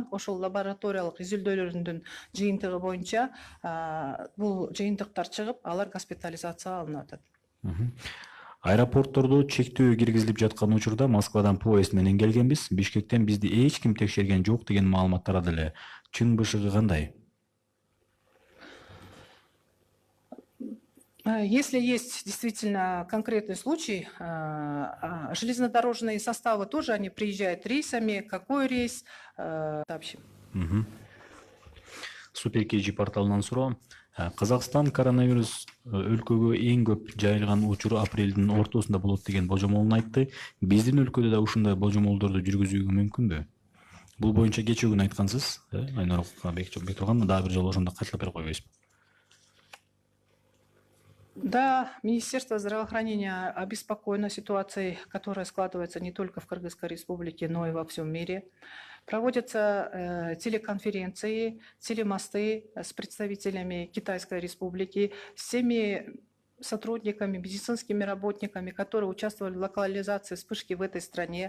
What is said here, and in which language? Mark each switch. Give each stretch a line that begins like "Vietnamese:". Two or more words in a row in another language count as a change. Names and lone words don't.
Kyrgyz: Ошол лабораториялык изилдөөлөрдүн жыйынтыгы боюнча бул жыйынтыктар чыгып, алар госпитализация алынып атат. Аэропорттордо чектөө киргизилип жаткан учурда Москвадан поезд менен келгенбиз. Бишкектен бизди эч ким текшерген жок деген маалымат тарады эле. Чын бышыгы кандай?
Russian: Если есть действительно конкретный случай, железнодорожные составы тоже, они приезжают рейсами. Какой рейс? Сообщим.
Kyrgyz: Супер KG порталынан суроо. Казакстан коронавирус өлкөгө эң көп жайылган учуру апрелдин ортосунда болот деген божомолун айтты. Биздин өлкөдө да ушундай божомолдорду жүргүзүүгө мүмкүнбү? Бул боюнча кечээ күнү айткансыз, Айнур Бектурган, дагы бир жолу ошондо кайталап берип койбойсузбу?
Russian: Да, Министерство здравоохранения обеспокоено ситуацией, которая складывается не только в Кыргызской республике, но и во всем мире. Проводятся телеконференции, телемосты с представителями Китайской республики, с всеми сотрудниками, медицинскими работниками, которые участвовали в локализации вспышки в этой стране.